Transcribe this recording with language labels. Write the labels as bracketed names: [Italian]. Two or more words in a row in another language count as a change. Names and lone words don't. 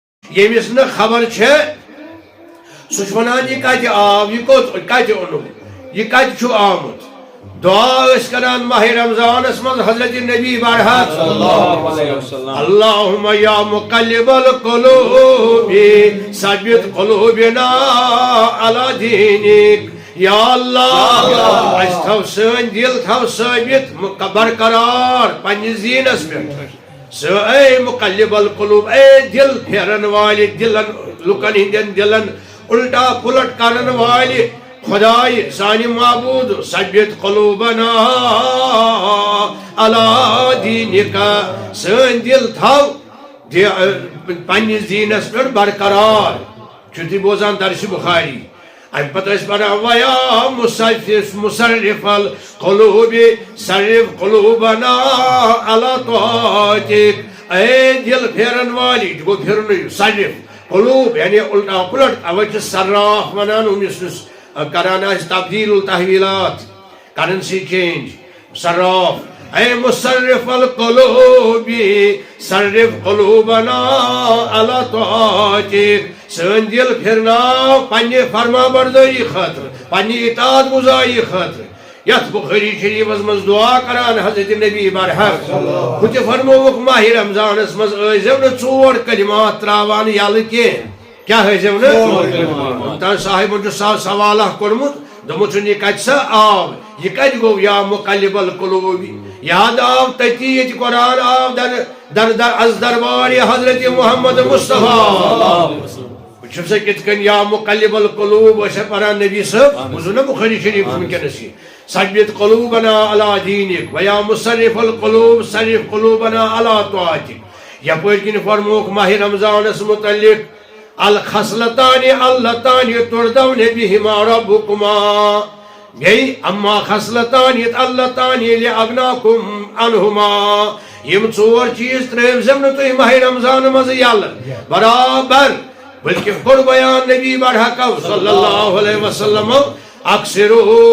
[Kashmiri] ییٚمِس نہٕ خبر چھےٚ سُہ چھُ وَنان یہِ کَتہِ آو یہِ کَتہِ اوٚنُم یہِ کَتہِ چھُ آمُت دعا ٲسۍ کران ماہِ رمضانس منٛز حضرت نبی برحق [Arabic] اللہم یا مقلب القلوب ثبت قلوبنا علی دینک [Kashmiri] یا اللہ اَسہِ تھاو سٲنۍ دِل تھاو ثٲبت برقرار پننِس دیٖنس پٮ۪ٹھ [Arabic] اے مقلب القلوب [Kashmiri] اے دل پھیرن والہِ دلن لُکن ہٕنٛدٮ۪ن دلن الٹا پُلٹ کرن والہِ خدائے سانہِ معبوٗد [Arabic] ثبت قلوبنا علی دینک [Kashmiri] سٲنۍ دل تھاو پننِس دیٖنس پٮ۪ٹھ برقرار چھُو تُہۍ بوزان درسِ بخاری امہِ پتہٕ ٲسۍ پران [Arabic] ویا مصرف القلوب صرف قلوبنا علی طاعتک [Kashmiri] اے دل پھیرن والی یہِ گوٚو پھِرنٕے [Arabic] صرف قلوب [Kashmiri] یعنی الٹا پُلٹ اوے چھِ صراف ونان یُس کران آسہِ تبدیل التحویلات [English] currency change [Kashmiri] صراف [Arabic] اے مصرف القلوب صرف قلوبنا علی طاعتک [Kashmiri] سٲنۍ دل پھِرناو پننہِ فرما بردٲری خٲطرٕ پننہِ اطاعت گزاری خٲطرٕ یتھ بخاری شریفس منٛز دعا کران حضرت نبی برحق ہُہ تہِ فرمووُکھ ماہِ رمضانس منٛز ٲسۍزیو نہٕ ژور کلمات تراوان یلہٕ کینٛہہ کیٛاہ ٲسۍزیو نہٕ مُمتاز صاحبن چھُ سوال اکھ کوٚرمُت دوٚپمُت چھُن یہِ کتہِ سا آو یہِ کتہِ گوٚو [Arabic] یا مقلب القلوب [Kashmiri] یاد آو تٔتی ییٚتہِ قرآن آو از دربار حضرت محمد مصطفیٰ وٕچھِو سا کِتھ کٔنۍ [Arabic] یا مقلب [Kashmiri] القلوب ٲسۍ پران نبی صٲب بوٗزِو نا بخاری شریف وٕنکیٚنس یہِ [Arabic] ثبت قلوبنا علی دینک ویا مصرف القلوب صرف قلوبنا علی طاعتک [Kashmiri] یپٲرۍ کِنۍ فرمووُکھ ماہِ رمضانس متعلق [Arabic] الخصلتان اللتان تردون بہما ربکما [Kashmiri] بیٚیہِ [Arabic] اما خصلتان اللتان لاغناکم عنہما [Kashmiri] یِم ژور چیٖز ترٛٲوزیو نہٕ تُہۍ ماہِ رمضان منٛز یلہٕ برابر بلکہ کوٚر بیان نبی برحق [Arabic] صلی اللہ علیہ وسلم اکثروا